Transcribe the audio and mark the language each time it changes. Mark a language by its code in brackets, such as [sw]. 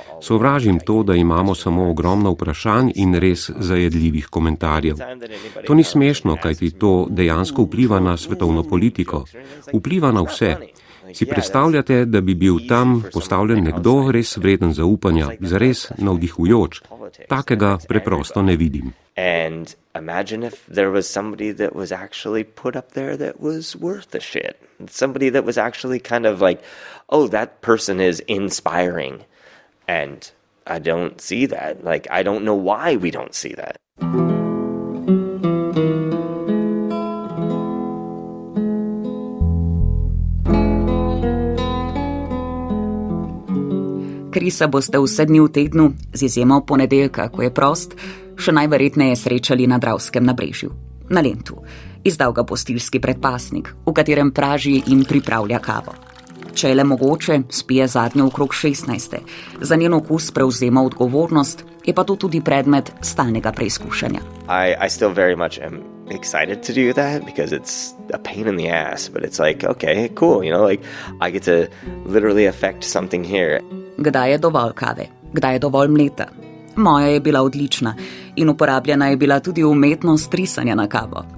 [sl] Sovražim to, da imamo samo ogromno vprašanj in res zajedljivih komentarjev. To ni smešno, kajti to dejansko vpliva na svetovno politiko. Vpliva na vse. Si predstavljate, da bi bil tam postavljen nekdo res vreden zaupanja, zares navdihujoč? Takega preprosto ne vidim. [en] And imagine if there was somebody that was actually put up there that was worth a shit. Somebody that was actually kind of like, oh, that person is inspiring. And I don't see that. Like, I don't know why we don't see that. [sl] Krisa boste vse dni v tednu, z izjemo ponedeljka, ko je prost, še najverjetneje srečali na Dravskem nabrežju, na Lentu. Izdal ga bo stilski predpasnik, v katerem praži in pripravlja kavo. Če je le mogoče, spije zadnjo okrog 16. Za njen okus prevzema odgovornost, je pa to tudi predmet stalnega preizkušanja. [en] I still very much am excited to do that because it's a pain in the ass, but it's like, okay, cool, like I get to literally affect something here. [sl] Kdaj je dovolj kave? Kdaj je dovolj mleta? Moja je bila odlična in uporabljena je bila tudi umetnost risanja na kavo.